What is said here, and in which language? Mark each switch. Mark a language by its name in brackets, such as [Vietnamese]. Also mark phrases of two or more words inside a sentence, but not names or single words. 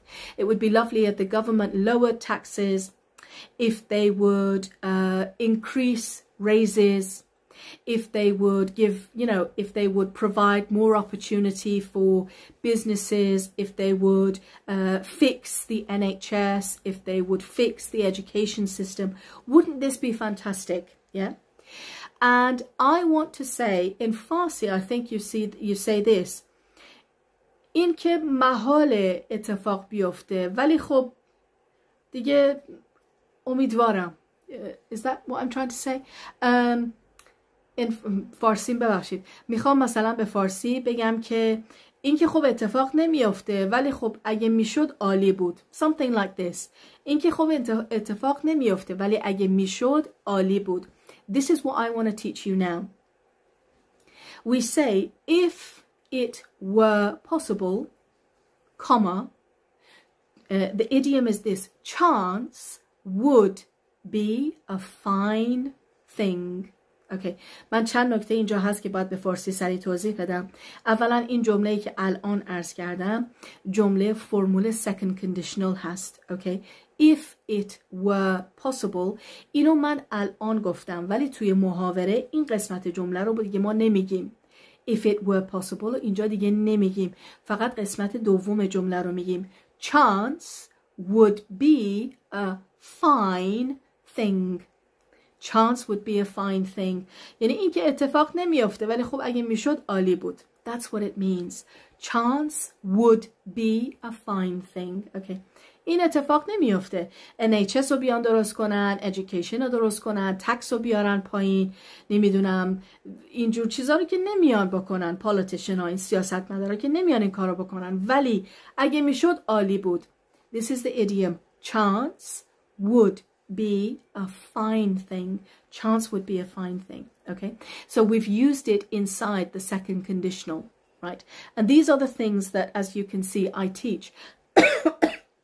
[English] It would be lovely if the government lowered taxes, if they would increase raises, if they would give, if they would provide more opportunity for businesses, if they would fix the NHS, if they would fix the education system. Wouldn't this be fantastic? Yeah. And I want to say in Farsi, I think you say this, [Persian] این که محال اتفاق بیفته ولی خب دیگه امیدوارم. [English] Is that what I'm trying to say? [Persian] in فارسی ببخشید. میخوام مثلا به فارسی بگم که این که خب اتفاق نمیافته ولی خب اگه میشد عالی بود. [English] Something like this. [Persian] این که خب اتفاق نمیافته ولی اگه میشد عالی بود. [English] This is what I want to teach you now. We say, if it were possible, comma, the idiom is this, chance would be a fine thing. Okay. [Persian] من چند نکته اینجا هست که باید به فارسی سریع توضیح بدم. اولا این جمله‌ای که الان عرض کردم جمله فرمول [English] second conditional [Persian] هست. [English] Okay. If it were possible، [Persian] اینو من الان گفتم ولی توی محاوره این قسمت جمله رو دیگه ما نمیگیم. [English] If it were possible [Persian] اینجا دیگه نمیگیم، فقط قسمت دوم جمله رو میگیم. [English] Chance would be a fine thing. Chance would be a fine thing. [Persian] یعنی این که اتفاق نمیافته ولی خب اگه میشد عالی بود. [English] That's what it means. Chance would be a fine thing. [Persian] Okay. این اتفاق نمیافته. NHS رو بیان درست کنن، education رو درست کنن، tax رو بیارن پایین، نمیدونم اینجور چیزا رو که نمیان بکنن. politician ها، این سیاستمدارا که نمیان این کارو بکنن، ولی اگه میشد عالی بود. [English] This is the idiom. Chance would be a fine thing. Chance would be a fine thing. Okay, so we've used it inside the second conditional, right? And these are the things that, as you can see, I teach.